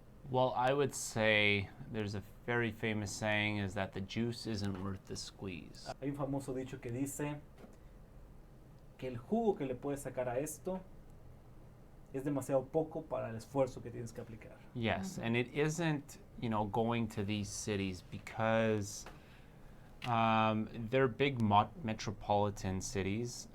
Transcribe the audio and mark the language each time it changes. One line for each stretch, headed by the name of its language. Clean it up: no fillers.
English: Well, I would say there's a very famous saying is that the juice isn't worth the squeeze.
Spanish: Hay un famoso dicho que dice que el jugo que le puedes sacar a esto es demasiado poco para el esfuerzo que tienes que aplicar.
English: Yes, and it isn't, going to these cities because they're big metropolitan cities.